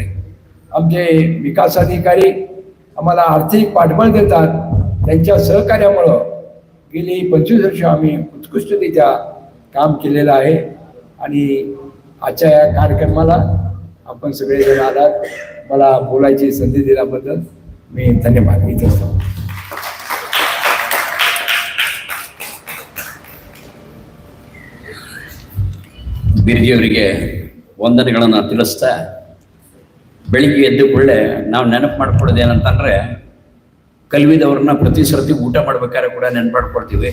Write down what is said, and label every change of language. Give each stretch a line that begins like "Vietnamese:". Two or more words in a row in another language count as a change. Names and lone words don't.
Marathi: आमचे विकास अधिकारी आम्हाला आर्थिक पाठबळ देतात. त्यांच्या सहकार्यामुळं गेली 25 वर्ष आम्ही उत्कृष्टरित्या काम केलेलं आहे. आणि आजच्या या कार्यक्रमाला आपण सगळेजण आलात. मला बोलायची संधी दिल्याबद्दल मी धन्यवाद देत असतो.
Kannada: ಬಿರ್ಜಿಯವರಿಗೆ ವಂದನೆಗಳನ್ನು ತಿಳಿಸ್ತಾ, ಬೆಳಿಗ್ಗೆ ಎದ್ದು ಕೂಡಲೇ ನಾವು ನೆನಪು ಮಾಡ್ಕೊಳ್ಳೋದು ಏನಂತಂದರೆ, ಕಲ್ವಿದವ್ರನ್ನ ಪ್ರತಿ ಸರ್ತಿ ಊಟ ಮಾಡ್ಬೇಕಾದ್ರೆ ಕೂಡ ನೆನ್ಪು ಮಾಡ್ಕೊಳ್ತೀವಿ.